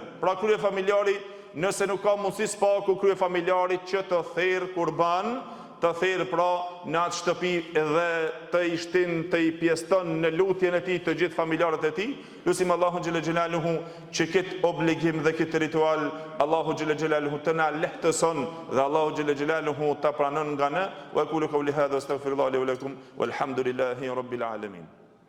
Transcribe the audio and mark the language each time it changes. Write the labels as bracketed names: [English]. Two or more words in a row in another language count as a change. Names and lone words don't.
[Albanian] Pra krye familjari, nëse nuk ka mundësi spaku, krye familjari që të therr kurban, të therr pra në atë shtëpi dhe të i shtin, të i pjeston në lutjen e tij të gjithë familjarët e tij. Lutim Allahun [Arabic] جل جلاله [Albanian] që këtë obligim dhe këtë ritual Allahu [Arabic] جل جلاله [Albanian] të na lehtëson dhe Allahu [Arabic] جل جلاله [Albanian] ta pranon nga ne. [Arabic] وأقول قولي هذا أستغفر الله لي ولكم والحمد لله رب العالمين.